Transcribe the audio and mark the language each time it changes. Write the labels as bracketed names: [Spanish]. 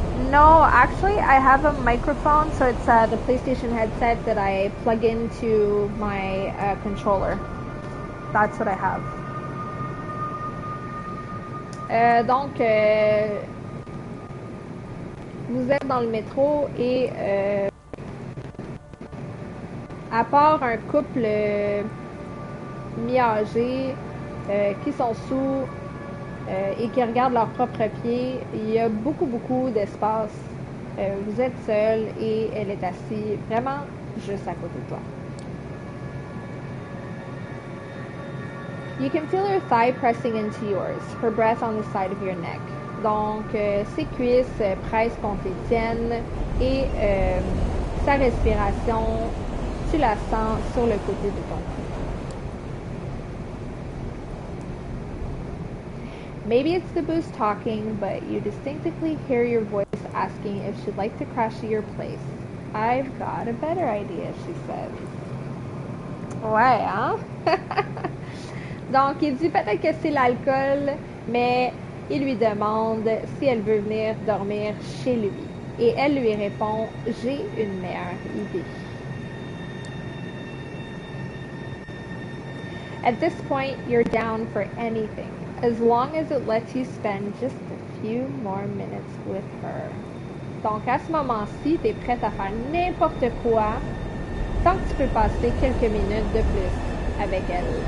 [English] no, actually, I have a microphone, so it's the PlayStation headset that I plug into my controller. That's what I have. [French] Donc, vous êtes dans le métro et à part un couple mi-âgé qui sont sous et qui regardent leurs propres pieds, il y a beaucoup d'espace. Vous êtes seul et elle est assise vraiment juste à côté de toi. [English] You can feel her thigh pressing into yours, her breath on the side of your neck. [French] Donc, ses cuisses pressent contre les tiennes et sa respiration, tu la sens sur le côté de ton cou. [English] Maybe it's the booze talking, but you distinctly hear your voice asking if she'd like to crash at your place. I've got a better idea, she says. [French] Ouais, hein? Donc, il dit peut-être que c'est l'alcool, mais il lui demande si elle veut venir dormir chez lui. Et elle lui répond, j'ai une meilleure idée. [English] At this point, you're down for anything, as long as it lets you spend just a few more minutes with her. [French] Donc, à ce moment-ci, tu es prête à faire n'importe quoi tant que tu peux passer quelques minutes de plus avec elle.